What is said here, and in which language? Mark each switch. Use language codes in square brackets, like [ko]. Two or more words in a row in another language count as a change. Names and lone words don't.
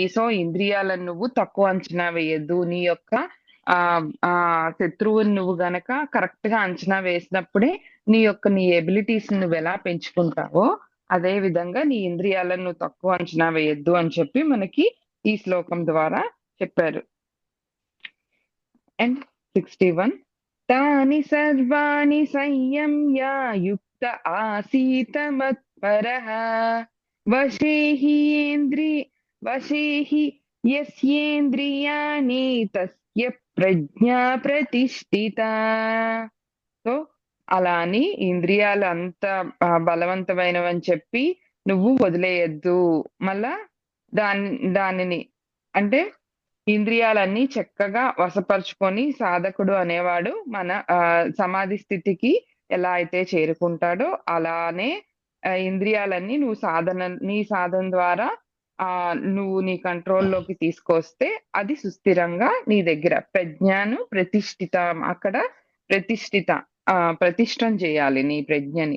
[te] సో ఇంద్రియాలను నువ్వు తక్కువ అంచనా వేయద్దు. నీ యొక్క ఆ ఆ శత్రువుని నువ్వు గనక కరెక్ట్ గా అంచనా వేసినప్పుడే నీ ఎబిలిటీస్ నువ్వు ఎలా పెంచుకుంటావో అదే విధంగా నీ ఇంద్రియాలను నువ్వు తక్కువ అంచనా వేయద్దు అని చెప్పి మనకి ఈ శ్లోకం ద్వారా చెప్పారు. [en] అండ్ 61. [sa] तानि सर्वाणि संयम्य युक्त आसीत मत्परः वशे हि यस्येन्द्रियाणि तस्य ప్రజ్ఞా ప్రతిష్ఠిత. [te] సో అలా అని ఇంద్రియాలు అంత బలవంతమైనవని చెప్పి నువ్వు వదిలేయద్దు. మళ్ళా దానిని అంటే ఇంద్రియాలన్నీ చక్కగా వశపరుచుకొని సాధకుడు అనేవాడు మన సమాధి స్థితికి ఎలా అయితే చేరుకుంటాడో అలానే ఇంద్రియాలన్నీ నీ సాధన ద్వారా నువ్వు నీ కంట్రోల్లోకి తీసుకొస్తే అది సుస్థిరంగా నీ దగ్గర ప్రజ్ఞను ప్రతిష్ఠిత, అక్కడ ప్రతిష్టం చేయాలి నీ ప్రజ్ఞని.